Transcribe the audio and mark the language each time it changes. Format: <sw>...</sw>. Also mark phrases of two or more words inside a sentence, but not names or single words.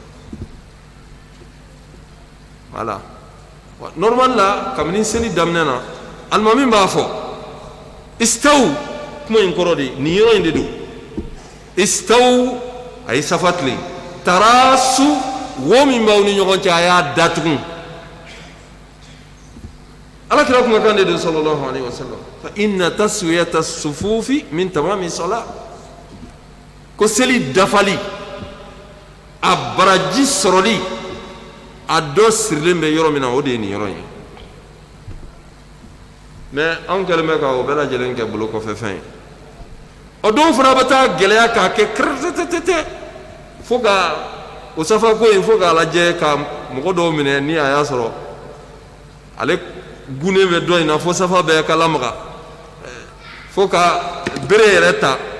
<fr>voilà normal</fr> <bm>la kabini seli daminɛ na alimami b'a fɔ istawu kuma in kɔrɔ de nin yɔrɔ in de don istawu a ye safa tilen tarasu wo min b'aw ni ɲɔgɔn cɛ a y'a datugu alakira kumakan de don</bm> <ar>صلى الله عليه وسلم فإن تسوية الصفوف من تمام الصلاة</ar> <bm>ko seli dafali a baraji sɔrɔli a dɔ sirilen bɛ yɔrɔ min na o de ye nin yɔrɔ in mais anw kɛlen bɛ ka o bɛɛ lajɛlen kɛ bolo kɔfɛ fɛn ye o dɔw fana bɛ taa gɛlɛya k'a kɛ kɛrɛtɛtɛtɛ fo ka o safa ko in fo k'a lajɛ ka mɔgɔ dɔw minɛ ni a y'a sɔrɔ ale gunnen bɛ dɔ in na fo safa bɛɛ ka lamaga fo ka bere yɛrɛ ta</bm>